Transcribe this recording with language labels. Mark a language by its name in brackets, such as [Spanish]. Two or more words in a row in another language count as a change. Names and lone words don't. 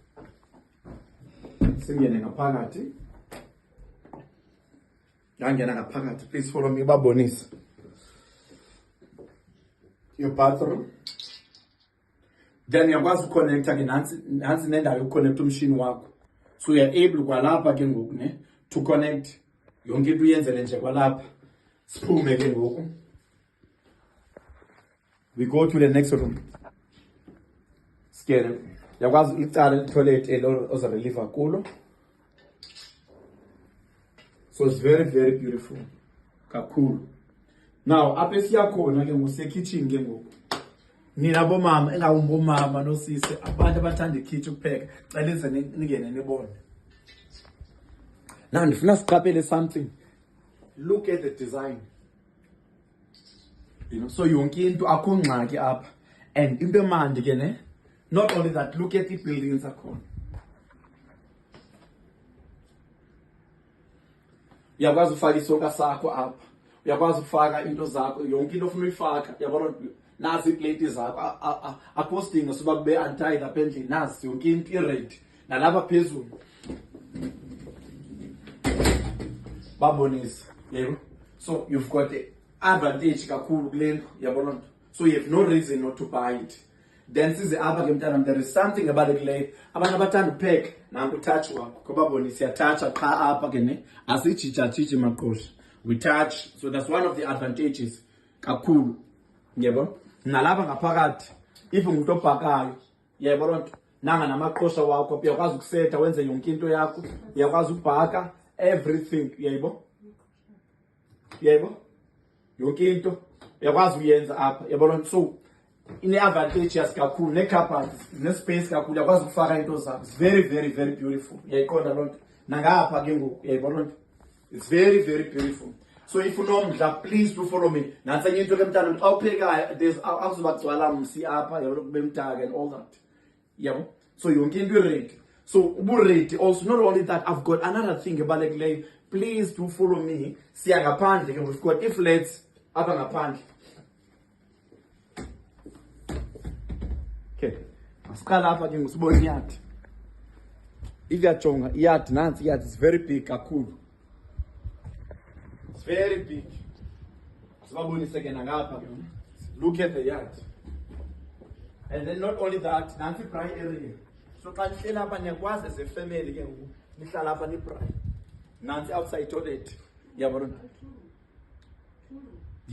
[Xhosa] Singene ngaphakathi. Yangena ngaphakathi. [English] Please follow me babonisa. Your bathroom. [Xhosa] Then uyakwazi uconnecta ke nansi nendawo yokuconnecta umshini wakho. [English] So you are able [Xhosa] kwalapha ke ngoku ne [English] to connect [Xhosa] yonke into uyenzele nje kwalapha. Siphume ke ngoku. [English] We go to the next room. Scary. [Xhosa] Uyakwazi icala toilet oza reliever kulo. [English] So it's very very beautiful. [Xhosa] Kakhulu. Now apha siyakhona ke ngusekitchen ke ngoku. Nina bomama engawumbomama nosisi abantu abathanda ikitchen ukupheka celize ningene nibone. [English] Now [Xhosa] ndifuna siqaphele [English] something. Look at the design. You know, [Xhosa] so yonke into akho ngxaki apha. And into emandi ke ne. [English] Not only that, look at the buildings akhona. [Xhosa] Uyakwazi ufaka isonka sakho apha. Uyakwazi ufaka into zakho yonke into ofuna uyifaka. Yabona nazi iplate zakho. Akho sidingo soba kube untie lapha endlini. Nazi yonke into ready. Nalapha phezulu. Babonisa. Yebo. [English] So you've got the advantage kakhulu [Xhosa] kule ndlu. Yabona. [English] So you have no reason not to buy it. [Xhosa] Then size apha ke mntana, [English] there is something abalulekileyo. [Xhosa] Abantu abathanda upheka nanku touch wakho. Ngoba bona siyatoucha qha apha ke ne. Asijija maqosha. [English] We touch. So that's one of the advantages kakhulu. [Xhosa] Yebo. Nalapha ngaphakathi if umuntu obhakayo. Yebo lonto. Nanga namaqosha wakho uyakwazi ukusetha wenze yonke into yakho. Uyakwazi ukubhaka everything. Yebo. Yebo. Yonke into uyakwazi uyenza apha. Yebo lonto. So ine-advantage kakhulu ne-cupboard ne-space kakhulu uyakwazi ukufaka into zakho. [English] It's very beautiful. [Xhosa] Uyayiqonda loo nto nangapha ke ngoku uyayibona loo nto. [English] It's very beautiful. So if unomdla, please do follow me. [Xhosa] Nansi enye into ke mntana, xa uphekayo there's akuzoba kugcwala msi apha yabo kube mdaka [English] and all that. [Xhosa] Yabo. So yonke into ready. So ubu-ready also. [English] Not only that, I've got another thing ebalulekileyo. Please do follow me. [Xhosa] Siya ngaphandle ke, [English] we've got i-flats apha ngaphandle. [Xhosa] Okay, asiqala apha ke ngusibona iyadi. If uyajonga iyadi nansi iyadi [English] is very big [Xhosa] kakhulu. [English] It's very big. [Xhosa] Sibabonise ke nangapha ke. [English] Look at the yard. And then not only that, [Xhosa] nansi braai area. So xa nihlala apha niyakwazi [English] as a family [Xhosa] ke ngoku nihlala apha nibraai. Nansi outside toilet. Yabona.